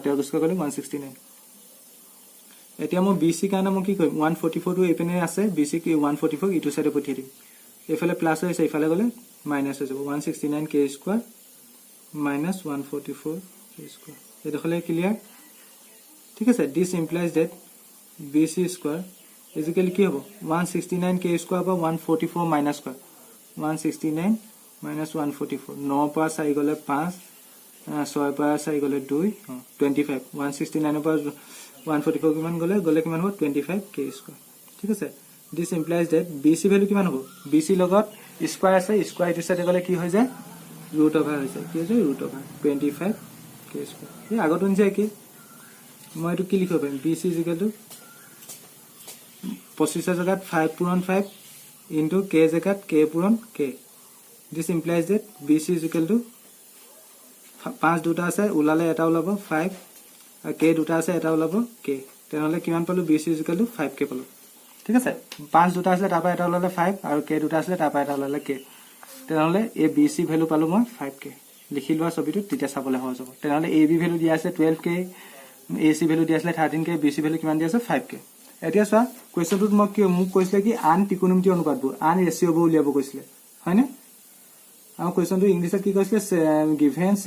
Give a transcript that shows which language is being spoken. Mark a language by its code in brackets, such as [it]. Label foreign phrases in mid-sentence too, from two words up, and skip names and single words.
[as] 13ক স্কয়াৰ কৰিলে 169 এতিয়া মই BC কাৰণে মই কি কৰিম 144 টো এপিনে আছে BC কি 144 ইটো সাইডে পঠিয়াই দিম এফালে প্লাস হৈছে ইফালে গলে মাইনাস হৈ যাব [en] 169K square minus 144K square [as] এটা হলে ক্লিয়াৰ ঠিক আছে [en] this implies that BC square equal [as] কি হ'ব 169K স্কয়াৰ বা 144 মাইনাস কৰা [en] 169 minus 144 [as] 9 পৰা 4 গলে 5 6 পৰা 4 গলে 2 25 169 পৰা 144 কিমান গলে কিমান হ'ব 25K স্কয়াৰ ঠিক আছে [en] this implies that BC value [as] কিমান হ'ব BC লগত স্কয়াৰ আছে স্কয়াৰ ইটো সাইডে গলে কি হৈ যায় [en] root over [as] হৈ যায় কি হৈ যায় [en] root over [as] 25K স্কয়াৰ এই আগত অনুযায়ী কি মই এটো কি লিখিব পাৰিম [en] BC equal to [as] 25 জেগাত 5 পূৰণ 5 into K জেগাত K পূৰণ K [en] this implies that BC is equal to 5 [as] দুটা আছে উলালে এটা ওলাব 5 আৰু K দুটা আছে এটা ওলাব K তেনেহলে কিমান পালো [en] BC is equal to 5K [as] পালো ঠিক আছে 5 দুটা আছে তাৰ পৰা এটা ওলালে 5 আৰু K দুটা আছে তাৰ পৰা এটা ওলালে K তেনেহলে এই [en] BC value [as] পালো মই 5K লিখি লোৱা ছবিটো তেতিয়া চাবলৈ সহজ হ'ব তেনেহলে [en] AB value [as] দিয়া আছে 12K [en] AC value [as] দিয়া আছে 13K [en] BC value [as] কিমান দিয়া আছে 5K এতিয়া চোৱা কোৱেশ্চনটোত মোক কৈছিলে কি আন ত্ৰিকোণমিতি অনুপাতবোৰ আন ৰেশিঅ'বোৰ উলিয়াব কৈছিলে হয়নে আৰু কোৱেশ্চনটো ইংলিছত কি কৈছিলে [en] given sec